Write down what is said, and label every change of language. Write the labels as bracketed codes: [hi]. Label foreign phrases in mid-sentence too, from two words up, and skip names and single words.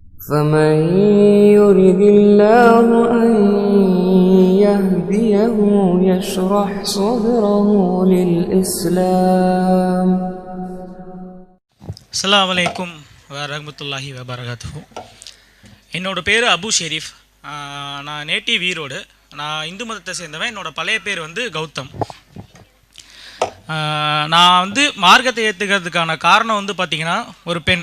[ar] فمن يرد الله أن يهديه يشرح صدره للإسلام. السلام عليكم ورحمة الله وبركاته. [ta] என்னோடய பேர் அபு ஷெரீஃப். நான் நேட்டிவ் ஈரோடு. நான் இந்து மதத்தை சேர்ந்தவன். என்னோடய பழைய பேர் கௌதம். நான் மார்க்கத்தை ஏற்றுக்கிறதுக்கான காரணம் பார்த்திங்கன்னா, ஒரு பெண்.